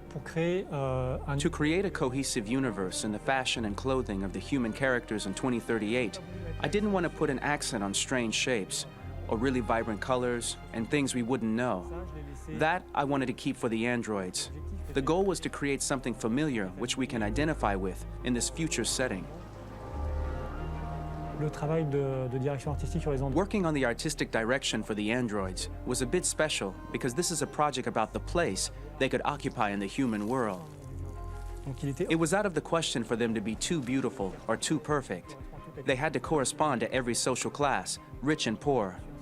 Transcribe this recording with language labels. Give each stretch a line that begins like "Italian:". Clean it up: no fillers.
English: To create a cohesive universe in the fashion and clothing of the human characters in 2038, I didn't want to put an accent on strange shapes, or really vibrant colors, and things we wouldn't know. That I wanted to keep for the androids. The goal was to create something familiar which we can identify with in this future setting.
French: Le travail de direction artistique sur les androïdes.
English: Working on the artistic direction for the androids was a bit special because this is a project about the place they could occupy in the human world. It was out of the question for them to be too beautiful or too perfect. They had to correspond to every social class, rich and poor.